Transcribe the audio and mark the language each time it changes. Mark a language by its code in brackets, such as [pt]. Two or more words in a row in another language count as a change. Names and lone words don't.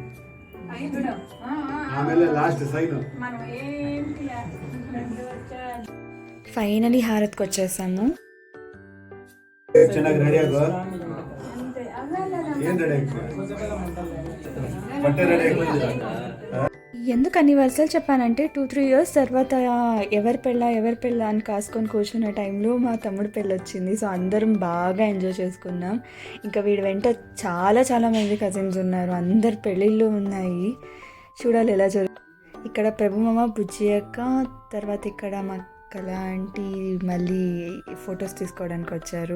[en] ಆಮೇಲೆ last sign. [te] ఫైనలీ హారత్కి వచ్చేసాము. [kn] ಚೆನ್ನಾಗಿ ರೆಡಿ ಆಗೋ. ಏನ್ ರೆಡಿ ಆಗ್ತದೆ? ಬಟ್ಟೆ ರೆಡಿ ಆಗ್ತದೆ. [te] ఎందుకు అన్ని వరుసలు చెప్పానంటే 2-3 ఇయర్స్ తర్వాత ఎవరి పెళ్ళ అని కాసుకొని కూర్చున్న టైంలో మా తమ్ముడు పెళ్ళి వచ్చింది. సో అందరం బాగా ఎంజాయ్ చేసుకున్నాం. ఇంకా వీడి వెంట చాలా మంది కజిన్స్ ఉన్నారు. అందరు పెళ్ళిళ్ళు ఉన్నాయి. చూడాలి ఎలా ఇక్కడ ప్రభుమామ, బుజ్జి అక్క, తర్వాత ఇక్కడ మా కళ ఆంటీ మళ్ళీ ఫొటోస్ తీసుకోవడానికి వచ్చారు.